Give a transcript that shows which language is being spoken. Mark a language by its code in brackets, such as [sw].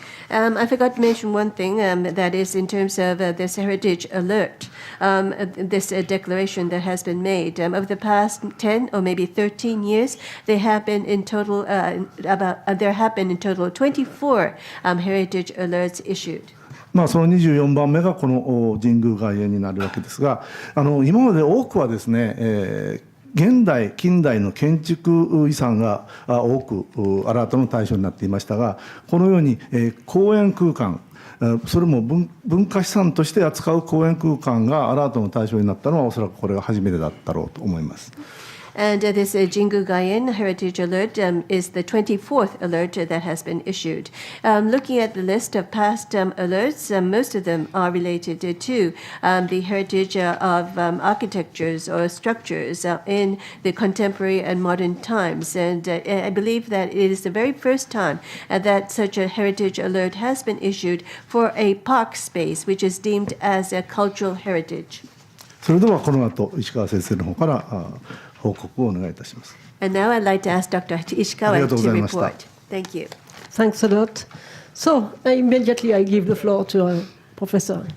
[en] I forgot to mention one thing, that is in terms of this heritage alert, this declaration that has been made. Over the past 10 or maybe 13 years, there have been in total 24 heritage alerts issued. [ja] その24番目がこの神宮外苑になるわけですが、今まで多くはですね、現代近代の建築遺産が多くアラートの対象になっていましたが、このように公園空間、それも文化資産として扱う公園空間がアラートの対象になったのはおそらくこれが初めてだったろうと思います。 [en] And this Jingu Gaien Heritage Alert is the 24th alert that has been issued. Looking at the list of past alerts, most of them are related to the heritage of architectures or structures in the contemporary and modern times. And I believe that it is the very first time that such a heritage alert has been issued for a park space, which is deemed as a cultural heritage. [ja] それではこの後石川先生の方から報告をお願いいたします。 [en] And now I'd like to ask Dr. Ishikawa to report. Thank you. Thanks a lot. So immediately I give the floor to Professor.